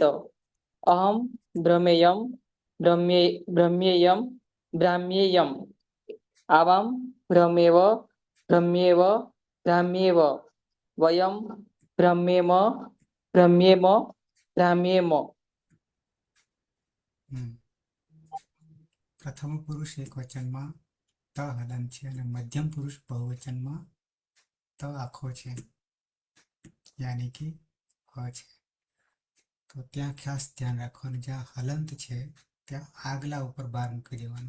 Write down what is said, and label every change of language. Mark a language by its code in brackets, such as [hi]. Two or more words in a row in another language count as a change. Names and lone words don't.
[sa] अहं भ्रमेयं भ्रम्येयं भ्राम्येयम्. आवां भ्रमेव भ्रम्येव भ्राम्येव. वयं भ्रमेम भ्रम्येम भ्राम्येम. [gu] પ્રથમ પુરુષ એક વચનમાં ત હલન છે અને મધ્યમ પુરુષ બહુવચનમાં ત આખો છે યાની કે હ છે. તો ત્યાં ખાસ ધ્યાન રાખવાનું, જ્યાં હલંત છે ત્યાં આગલા ઉપર ભાર મૂકી દેવાનું.